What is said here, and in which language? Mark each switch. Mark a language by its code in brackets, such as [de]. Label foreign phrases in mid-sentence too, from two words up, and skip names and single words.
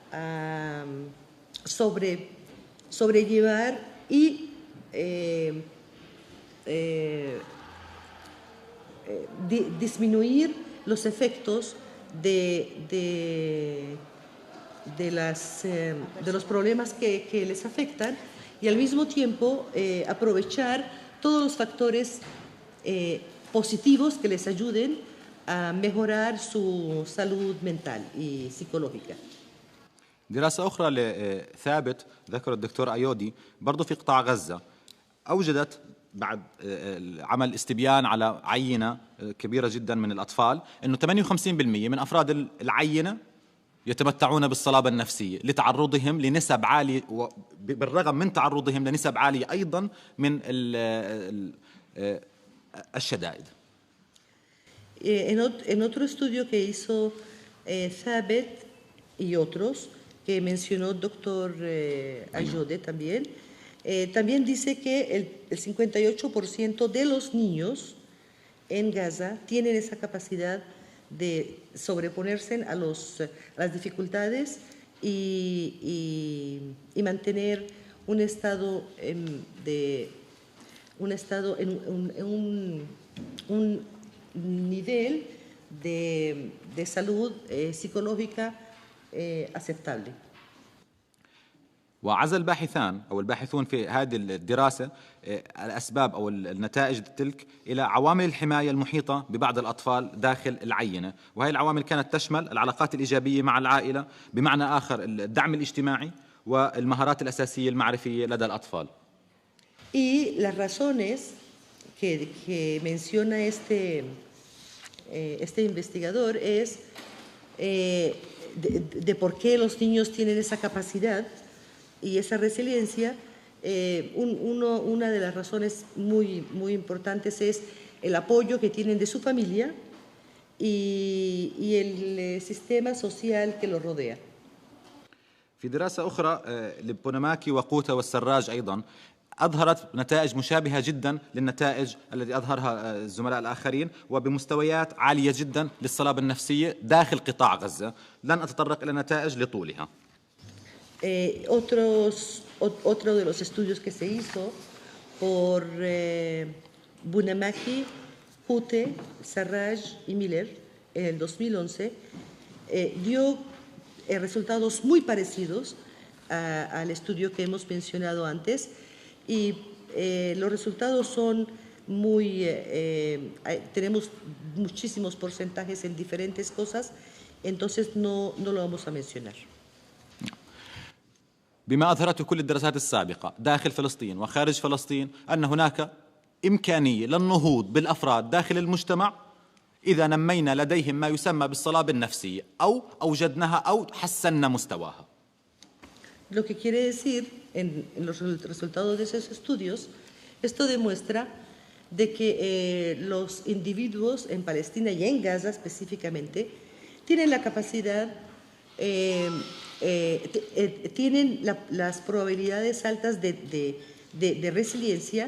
[es] sobrellevar y disminuir los efectos de los problemas que les afectan y al mismo tiempo aprovechar todos los factores positivos que les ayuden a mejorar su salud mental y psicológica. [ar] دراسة أخرى لثابت ذكر الدكتور أيودي برضو في قطاع غزة أوجدت بعد عمل استبيان على عينة كبيرة جدا من الأطفال أنه 58% من أفراد العينة يتمتعون بالصلابة النفسية لتعرضهم لنسب عالية، بالرغم من تعرضهم لنسب عالية أيضا من الشدائد. [es] En otro estudio que hizo Thabet y otros, que mencionó el doctor Ayode también, también dice que el 58% de los niños en Gaza tienen esa capacidad de sobreponerse a las dificultades y mantener un estado en un nivel de salud psicológica aceptable. [ar] وعزى الباحثان أو الباحثون في هذه الدراسة الأسباب أو النتائج تلك إلى عوامل الحماية المحيطة ببعض الأطفال داخل العينة، وهي العوامل كانت تشمل العلاقات الإيجابية مع العائلة، بمعنى آخر الدعم الاجتماعي والمهارات الأساسية المعرفية لدى الأطفال. [es] Y las razones que menciona este investigador es de por qué los niños tienen esa capacidad y esa resiliencia. Una de las razones muy importantes es el apoyo que tienen de su familia y el sistema social que los rodea. [ar] في دراسة أخرى لبوناماكي وقوتا والسراج أيضا أظهرت نتائج مشابهة جدا للنتائج التي أظهرها الزملاء الآخرين، وبمستويات عالية جدا للصلابة النفسية داخل قطاع غزة. لن أتطرق إلى نتائج لطولها. [es] Otro de los estudios que se hizo por Bunamaki, Hute, Sarraj y Miller en el 2011 dio resultados muy parecidos al estudio que hemos mencionado antes, y los resultados son tenemos muchísimos porcentajes en diferentes cosas, entonces no lo vamos a mencionar. [ar] بما أظهرته كل الدراسات السابقة داخل فلسطين وخارج فلسطين أن هناك إمكانية للنهوض بالأفراد داخل المجتمع إذا نمينا لديهم ما يسمى بالصلابة النفسية أو أوجدناها أو حسنا مستواها. [es] Lo que quiere decir en los resultados de esos estudios, esto demuestra de que los individuos en Palestina y en Gaza específicamente tienen la capacidad, tienen las probabilidades altas de resiliencia.